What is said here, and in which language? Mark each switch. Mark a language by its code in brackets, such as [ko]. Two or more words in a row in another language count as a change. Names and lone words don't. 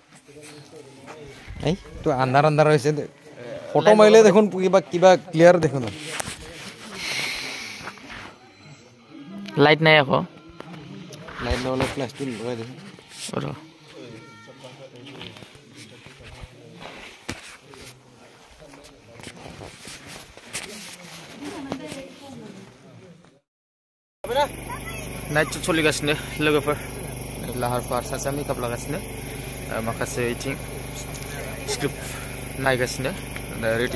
[bn] এই তো আন্ধার আন্ধার হয়েছে ফটো মাইলে দেখুন কিবা কিবা ক্লিয়ার দেখুন [as] লাইট নাই আকৌ লাইট নহলে ফ্ল্যাশটো লগাই দেখুন [brx] नाइट सोलिगासिनो लोगोफोर लाहार फाहार सासे मेकआप लागासिनो माखासे इथिं स्क्रिप्ट नायगासिनो रेडि